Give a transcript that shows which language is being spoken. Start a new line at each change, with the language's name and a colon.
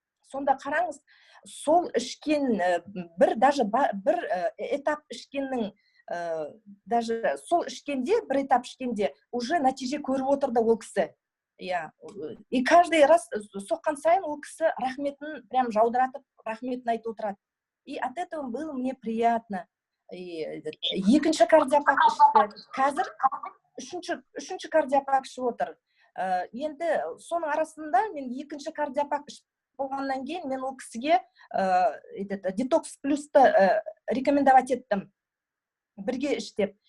Kazakh: Сонда қараңыз, сол ішкен бір этап ішкеннің, даже сол ішкенде, бір этап ішкенде уже нәтиже көріп отырды ол кісі.
Russian: И каждый раз
Kazakh: соққан сайын ол кісі рахметін прям жаудыратып, рахметін айтып отырады.
Russian: И от этого было мне приятно.
Kazakh: Екінші кардиопак ішті. Қазір үшінші кардиопак ішіп отыр. Енді соның арасында мен екінші кардиопак ішіп болғаннан кейін мен ол кісіге детокс плюсты рекомендовать еттім. Бірге іштеп.